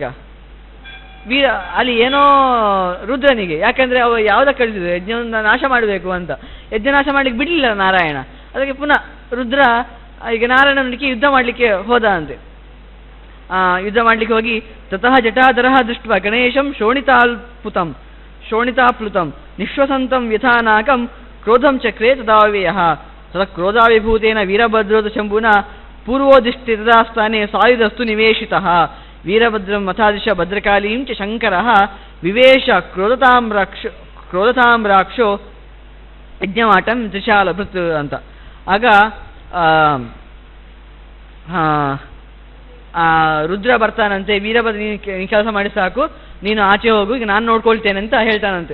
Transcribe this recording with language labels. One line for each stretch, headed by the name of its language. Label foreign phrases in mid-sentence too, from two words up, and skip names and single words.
Kannada: ಅಲ್ಲಿ ಏನೋ ರುದ್ರನಿಗೆ. ಯಾಕಂದ್ರೆ ಅವ ಯಾವುದಕ್ಕೆ ಕಳಿಸಿದ್ರು, ಯಜ್ಞವನ್ನು ನಾಶ ಮಾಡಬೇಕು ಅಂತ. ಯಜ್ಞ ನಾಶ ಮಾಡ್ಲಿಕ್ಕೆ ಬಿಡಲಿಲ್ಲ ನಾರಾಯಣ. ಅದಕ್ಕೆ ಪುನಃ ರುದ್ರ ಈಗ ನಾರಾಯಣನಿಗೆ ಯುದ್ಧ ಮಾಡಲಿಕ್ಕೆ ಹೋದ ಅಂತೆ. ಯುದ್ಧ ಮಾಡಲಿಕ್ಕೆ ಹೋಗಿ
Sanskrit: ತತಃ ಜಟಾಧರಃ ದೃಷ್ಟ್ವಾ ಗಣೇಶಂ ಶೋಣಿತಾಪ್ಲುತಂ ನಿಶ್ವಸಂತಂ ಯಥಾನಾಕಂ ಕ್ರೋಧಂ ಚಕ್ರೇ ತದಾವ್ಯಯಃ ತದ ಕ್ರೋಧಾವಿಭೂತೇನ ವೀರಭದ್ರೋತ ಶಂಭುನ ಪೂರ್ವೋದಿಷ್ಟಿ ತದಾಸ್ಥಾನೆ ಸಾಯುಧಸ್ತು ನಿವೇಶಿತಃ ವೀರಭದ್ರಂ ಮಥಾದಿಶ ಭದ್ರಕಾಲೀಂ ಚ ಶಂಕರಃ ವಿವೇಶ ಕ್ರೋಧತಾಂ ರಾಕ್ಷೋ ಯಜ್ಞಮಾಟಂ ತ್ರಿಶಾಲಭೃತ್ ಅಂತ.
Kannada: ಆಗ ರುದ್ರ ಬರ್ತಾನಂತೆ. ವೀರಭದ್ರ, ನೀನು ಕೆಲಸ ಮಾಡಿ ಸಾಕು, ನೀನು ಆಚೆ ಹೋಗು, ಈಗ ನಾನು ನೋಡ್ಕೊಳ್ತೇನೆ ಅಂತ ಹೇಳ್ತಾನಂತೆ.